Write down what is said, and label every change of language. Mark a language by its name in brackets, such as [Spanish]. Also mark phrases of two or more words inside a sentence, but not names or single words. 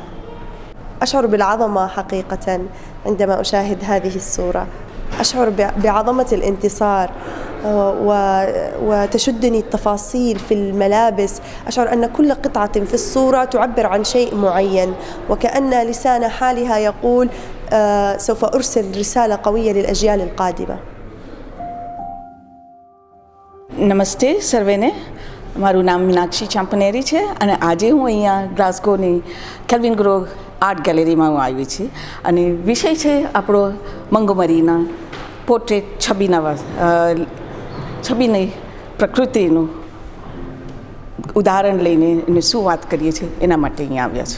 [Arabic] أشعر بالعظمة حقيقة عندما أشاهد هذه الصورة، أشعر بعظمة الانتصار وتشدني التفاصيل في الملابس. أشعر أن كل قطعة في الصورة تعبر عن شيء معين، وكأن لسان حالها يقول سوف أرسل رسالة قوية للأجيال القادمة. [Gujarati] નમસ્તે સર્વેને, મારું નામ મીનાક્ષી ચાંપનેરી છે અને આજે હું અહીંયા ગ્લાસ્ગોની કેલ્વિનગ્રોવ આર્ટ ગેલેરીમાં હું આવી છું અને વિષય છે આપણો મંગોમરીના પોર્ટ્રેટ છબીની પ્રકૃતિનું ઉદાહરણ લઈને એને શું વાત કરીએ છીએ એના માટે અહીંયા આવ્યા છે.